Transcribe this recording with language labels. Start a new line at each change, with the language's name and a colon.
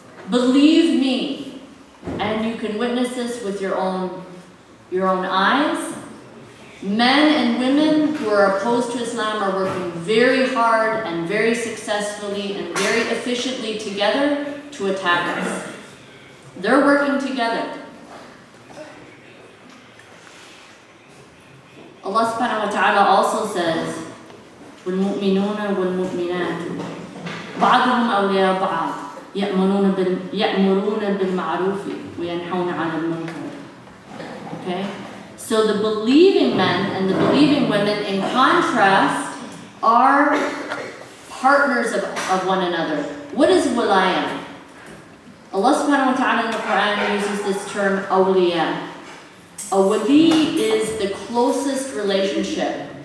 English: Believe me, and you can witness this with your own eyes. Men and women who are opposed to Islam are working very hard and very successfully and very efficiently together to attack us. They're working together. Allah subhanahu wa ta'ala also says,
Arabic: وَالْمُؤْمِنُونَ وَالْمُؤْمِنَاتُ بَعْضُهُمْ أَوْلِيَاءُ بَعْضٍ يَأْمُرُونَ بِالْمَعْرُوفِ وَيَنْهَوْنَ عَنِ الْمُنكَرِ.
English: Okay? So the believing men and the believing women, in contrast, are partners of one another. What is walaya? Allah subhanahu wa ta'ala in the Quran uses this term awliya. A wali is the closest relationship.